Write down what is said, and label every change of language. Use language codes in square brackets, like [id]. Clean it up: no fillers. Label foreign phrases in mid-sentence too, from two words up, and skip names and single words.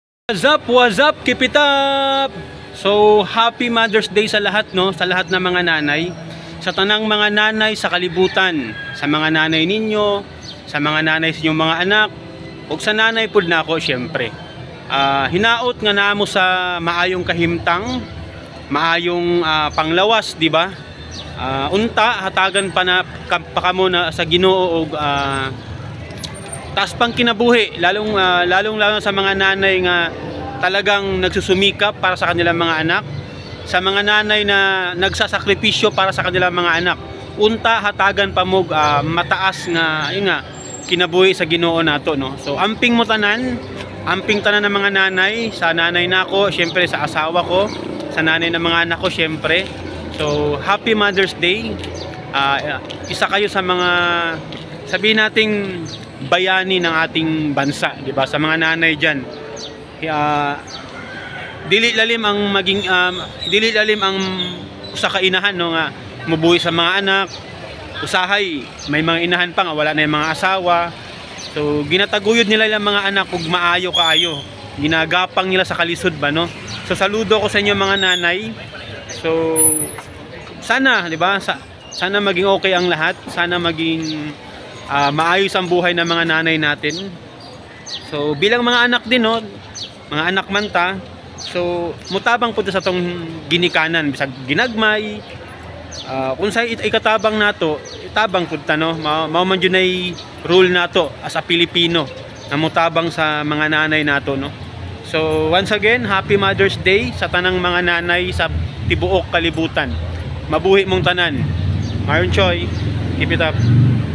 [en] What's up? Keep it up! So, happy Mother's Day [tl] sa lahat, [en] no? [tl] Sa lahat ng mga nanay. [ceb] Sa tanang mga nanay sa kalibutan. Sa mga nanay ninyo, sa mga nanay sa inyong mga anak, o sa nanay pud na ako, syempre. Hinaot nga namo sa maayong kahimtang, maayong panglawas, di ba? Unta, hatagan pa na kamo na sa Ginoo og taas pang kinabuhi, [tl] lalong sa mga nanay nga talagang nagsusumikap para sa kanilang mga anak, sa mga nanay na nagsasakripisyo para sa kanilang mga anak. [ceb] Unta hatagan pa mo mataas nga kinabuhi sa Ginoo nato, no. So amping mo tanan, amping tanan [tl] ng mga nanay, [ceb] sa nanay nako, syempre sa asawa ko, [tl] sa nanay ng mga anak ko, [ceb] syempre. [en] So happy Mother's Day. [tl] Isa kayo sa mga, sabihin nating bayani ng ating bansa, di ba? Sa mga nanay diyan, [ceb] dili lalim ang usa ka inahan, no, nga mubuhi sa mga anak. Usahay may mga inahan pa nga wala na yung mga asawa. So [tl] ginataguyod nila yung mga anak [ceb] ug maayo kaayo, ginagapang nila sa kalisod ba, no? So saludo ko sa inyo mga nanay. So sana, di ba, sana maging okay ang lahat, sana maging maayos ang buhay ng mga nanay natin. [tl] So bilang mga anak din, no, [ceb] mga anak man ta, so mutabang po sa tong ginikanan bisag ginagmay, kung sa ikatabang nato, itabang pud ta, no. Mao man jud ay rule nato [en] as a Pilipino [ceb] na mutabang sa mga nanay nato, no. So [en] once again, happy Mother's Day [ceb] sa tanang mga nanay sa tibuok kalibutan. Mabuhi mong tanan. Mayon Choy, [en] keep it up.